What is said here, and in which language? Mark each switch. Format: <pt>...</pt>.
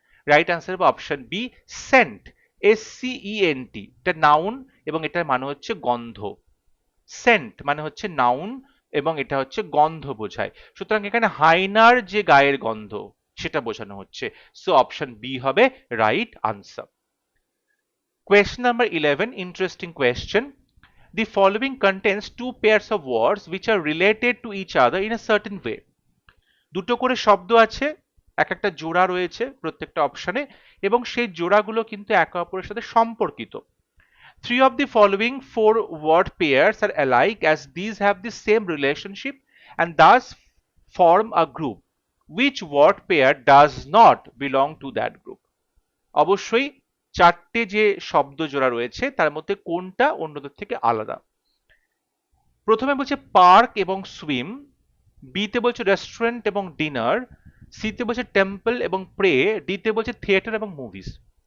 <bn>Right answer হবে option B, Saint, এসসিইএনটি, এটা noun এবং এটার মানে হচ্ছে গন্ধ। সেন্ট মানে হচ্ছে নাউন এবং এটা হচ্ছে গন্ধ বোঝায়, সুতরাং এখানে হাইনার যে গায়ের গন্ধ সেটা বোঝানো হচ্ছে।</bn> <en>so option B</en> <bn>হবে</bn> <en>Right answer. Question number 11, interesting question. The following contains two pairs of words which are related to each other in a certain way.</en> <bn>দুটো করে শব্দ আছে, এক একটা জোড়া রয়েছে প্রত্যেকটা অপশনে, এবং সেই জোড়াগুলো কিন্তু একে অপরের সাথে সম্পর্কিত।</bn> <en>Three of the following four word pairs are alike as these have the same relationship and thus form a group. Which word pair does not belong to that group?</en> <bn>অবশ্যই চারটে যে শব্দ জোড়া রয়েছে তার মধ্যে কোনটা অন্যদের থেকে আলাদা। প্রথমে বলছে পার্ক এবং সুইম, বিতে বলছে রেস্টুরেন্ট এবং ডিনার, সিতে বলছে টেম্পল এবং প্রে, ডিতে বলছে থিয়েটার এবং মুভিজ।</bn>